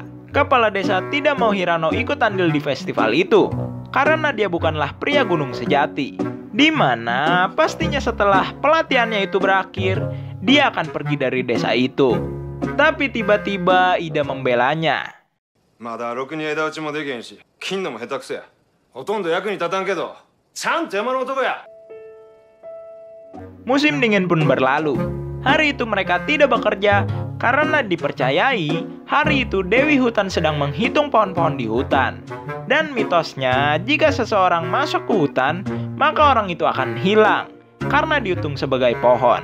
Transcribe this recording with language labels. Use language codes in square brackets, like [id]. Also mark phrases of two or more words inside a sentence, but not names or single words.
[id] Kepala desa tidak mau Hirano ikut andil di festival itu karena dia bukanlah pria gunung sejati. Di mana pastinya setelah pelatihannya itu berakhir, dia akan pergi dari desa itu. Tapi tiba-tiba Ida membelanya. [ja] まだろくに枝打ちもできへんし、切んのも下手くそや。ほとんど役に立たんけど、ちゃんと山の男や。 [id] Musim dingin pun berlalu. Hari itu mereka tidak bekerja karena dipercayai hari itu Dewi Hutan sedang menghitung pohon-pohon di hutan. Dan mitosnya, jika seseorang masuk ke hutan, maka orang itu akan hilang karena dihitung sebagai pohon.